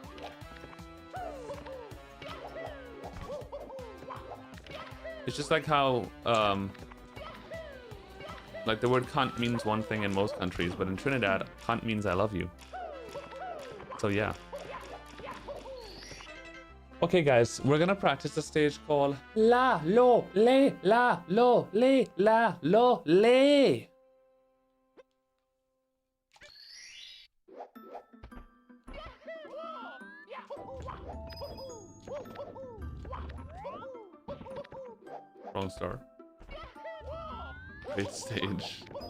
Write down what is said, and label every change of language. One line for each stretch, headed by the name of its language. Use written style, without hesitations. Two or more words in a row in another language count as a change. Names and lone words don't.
English: It's just like how, like the word cunt means one thing in most countries, but in Trinidad, cunt means I love you. So yeah. Okay guys, we're gonna practice a stage called La Lo Le La Lo Le La Lo Le. Wrong star. Great stage.